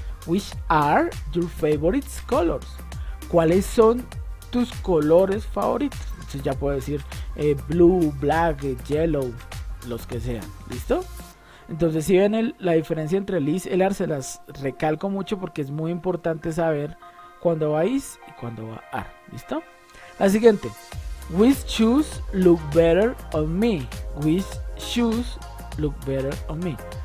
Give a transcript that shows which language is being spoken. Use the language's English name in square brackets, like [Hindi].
[English] Which are your favorite colors? [Spanish] ¿Cuáles son tus colores favoritos? Entonces ya puedo decir blue, black, yellow, los que sean. ¿Listo? Entonces si ven la diferencia entre el is y el are, se las recalco mucho porque es muy importante saber cuándo va is y cuándo va are. ¿Listo? La siguiente. [English] Which shoes look better on me? Which shoes look better on me?